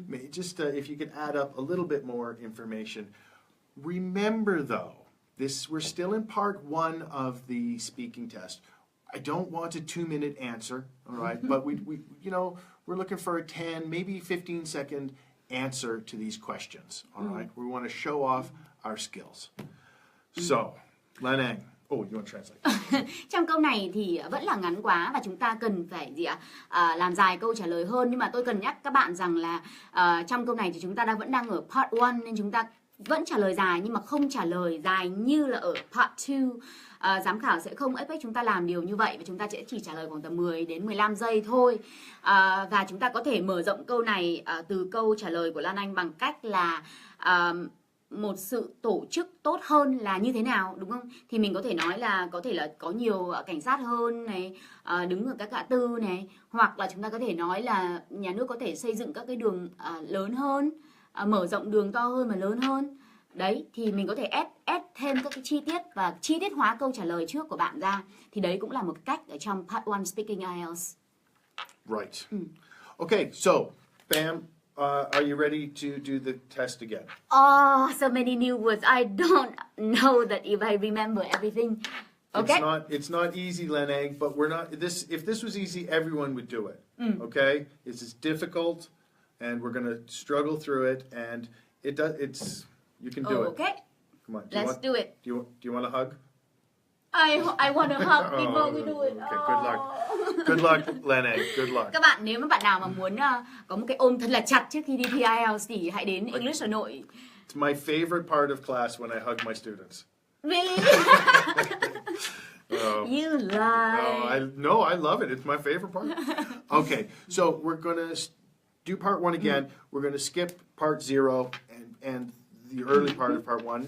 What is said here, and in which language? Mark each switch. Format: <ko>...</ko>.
<en>Just if you could add up a little bit more information. Remember though, we're still in part 1 of the speaking test. I don't want a 2-minute answer, all right? But we're looking for a 10, maybe 15-second answer to these questions, all right? We want to show off our skills. So, Lan Anh. Oh, you want to translate?</en> <vi>Trong câu này thì vẫn là ngắn quá và chúng ta cần phải làm dài câu trả lời hơn. Nhưng mà tôi cần nhắc các bạn rằng là trong câu này thì chúng ta vẫn đang ở part 1 nên chúng ta vẫn trả lời dài nhưng mà không trả lời dài như là ở part 2. Giám khảo sẽ không expect chúng ta làm điều như vậy và chúng ta sẽ chỉ trả lời khoảng tầm 10 đến 15 giây thôi. Và chúng ta có thể mở rộng câu này từ câu trả lời của Lan Anh bằng cách là một sự tổ chức tốt hơn là như thế nào, đúng không? Thì mình có thể nói là có thể là có nhiều cảnh sát hơn này, đứng ở các ngã tư này, hoặc là chúng ta có thể nói là nhà nước có thể xây dựng các cái đường lớn hơn, mở rộng đường to hơn và lớn hơn. Đấy, thì mình có thể add thêm các cái chi tiết và chi tiết hóa câu trả lời trước của bạn ra. Thì đấy cũng là một cách ở trong part 1 Speaking IELTS.</vi> <en>Right. Okay, so, Bam, are you ready to do the test again? Oh, so many new words. I don't know that if I remember everything. Okay. It's not easy, Lan Anh, but we're not if this was easy, everyone would do it. Okay? It's difficult and we're going to struggle through it and you can do it. Okay. Come on. Let's do it. Do you want a hug? I want to hug before we do it. Okay, good luck. Good luck, Lan Anh. Good luck.</en> <vi>Các bạn, nếu mà bạn nào mà muốn có một cái ôm thật là chặt trước khi đi thi IELTS thì hãy đến English Hà Nội.</vi> <en>It's my favorite part of class when I hug my students. Really? You lie. No, I love it. It's my favorite part. Okay, so we're going to do part 1 again. We're going to skip part 0 and the early part of part 1.</en>